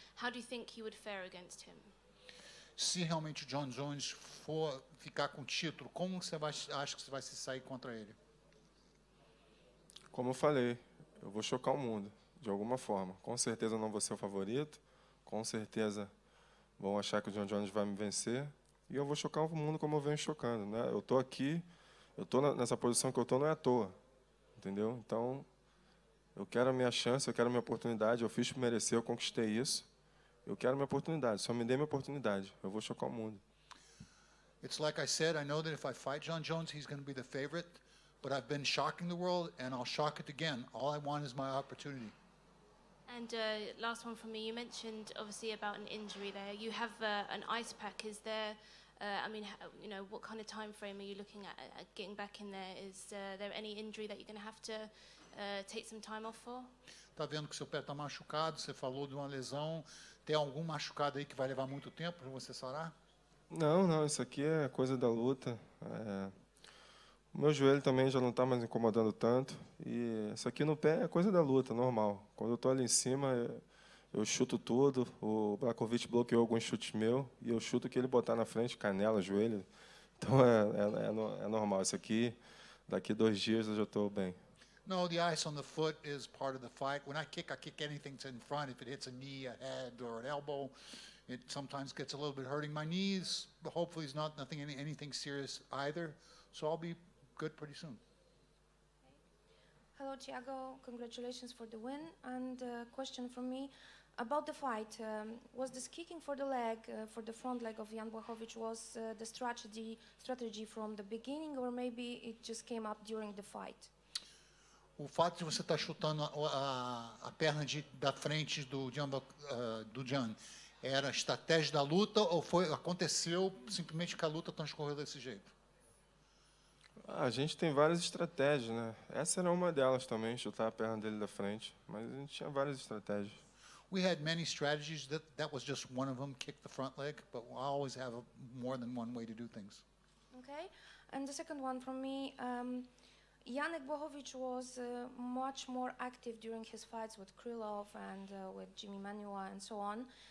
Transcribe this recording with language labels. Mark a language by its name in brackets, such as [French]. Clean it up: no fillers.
[English] How do you think he would fare against him? [Portuguese] Se realmente o John Jones for ficar com o título, como você acha que você vai se sair contra ele? Como eu falei, eu vou chocar o mundo, de alguma forma. Com certeza eu não vou ser o favorito, com certeza vão achar que o John Jones vai me vencer, e eu vou chocar o mundo como eu venho chocando, né? Eu estou aqui, eu estou nessa posição que eu estou não é à toa, entendeu? Então, eu quero a minha chance, eu quero a minha oportunidade, eu fiz por merecer, eu conquistei isso, eu quero a minha oportunidade, só me dê minha oportunidade, eu vou chocar o mundo. [English] It's like I said, I know that if I fight John Jones, he's going to be the favorite, but I've been shocking the world, and I'll shock it again. All I want is my opportunity. And last one from me, you mentioned obviously about an injury there. You have an ice pack. Is there, I mean, you know, what kind of time frame are you looking at getting back in there? Is there any injury that you're going to have to take some time off for? [Portuguese] Tá vendo que seu pé está machucado, você falou de uma lesão. Tem algum machucado aí que vai levar muito tempo para você sarar? Não, isso aqui é coisa da luta. O meu joelho também já não está mais incomodando tanto. E isso aqui no pé é coisa da luta, normal. Quando eu estou ali em cima, eu chuto tudo. O Blachowicz bloqueou alguns chutes meus e eu chuto o que ele botar na frente, canela, joelho. Então é normal. Isso aqui, daqui 2 dias eu já estou bem. [English] No, the ice on the foot is part of the fight. When I kick anything that's in front. If it hits a knee, a head, or an elbow, it sometimes gets a little bit hurting. My knees, hopefully, is nothing anything serious either. So I'll be good pretty soon. Hello, Thiago. Congratulations for the win. And a question from me about the fight. Was this kicking for the leg, for the front leg of Jan Blachowicz, was the strategy from the beginning, or maybe it just came up during the fight? [Portuguese] O fato de você estar chutando a perna da frente do Jan era estratégia da luta ou aconteceu simplesmente que a luta transcorreu desse jeito? A gente tem várias estratégias, né? Essa era uma delas também, chutar a perna dele da frente. Mas a gente tinha várias estratégias. [English] We had many strategies. That was just one of them, kick the front leg. But we always have more than one way to do things. Okay. And the second one from me. Janek Blachowicz was much more active during his fights with Krylov and with Jimmy Manuwa and so on.